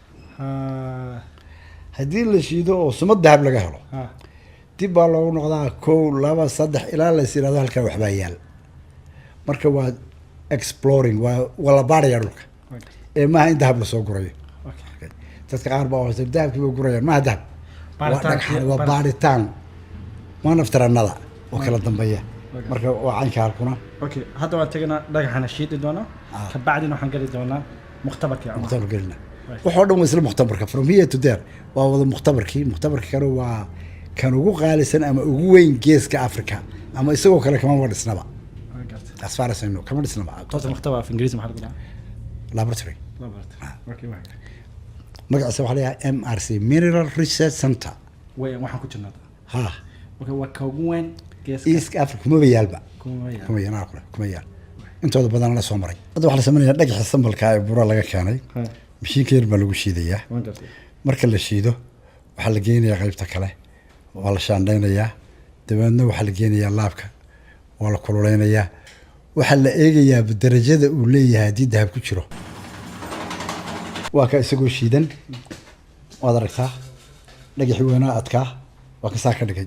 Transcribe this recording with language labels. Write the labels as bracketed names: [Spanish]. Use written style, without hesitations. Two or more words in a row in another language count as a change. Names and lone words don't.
[Somali] haddii la shiido oo sumad dahab laga helo dib baa loogu noqdaa 1 2 3 ilaa la yiraahdo halka waxba yaal marka waa exploring waa la baaraya dhulka ee ma in dahab la soo gurayo dadka qaar baa oo dahabkii baa gurayaan ma dahab waa baaritaan ma naftaranada oo kala dambeeya marka waa caynka halkuna okay hadda waan tagana dhagaxana shiidi doona ka bacdina waxaan gali doonaa mukhtabarkii mukhtabarkii wuxuu dhan isla mukhtabarka [English] from here to there [Somali] waa wada mukhtabarkii kale waa kan ugu qaalisan ama ugu weyn geeska Afrika ama isagoo kale kama wadisnaba [English] as far as I know [Somali] kama wadisnaba toos mukhtabar af Ingiriisi maxaa lagu laboratory okay waa magaciisa waxa la yiraahdaa MRC Mineral Research Center waxaan ku jirnaa ha okay waa ka ugu weyn iiska afrika kuma yaalba kuma yaal kuma yaal intooda badan la soo maray hadda waxa la sameeyaa dhagaxa sambalka ee buro laga keenay mishiinka yar baa lagu shiidayaa marka la shiido waxaa la geynayaa qaybta kale waa la shaandhaynayaa dabeedna waxaa la geynayaa laabka waa la kululeynayaa waxaa la eegayaa darajada uu leeyahay haddii dahab ku jiro waa ka isagoo shiidan waad aragtaa dhagaxii weynaa adkaa waa ka saa ka dhigay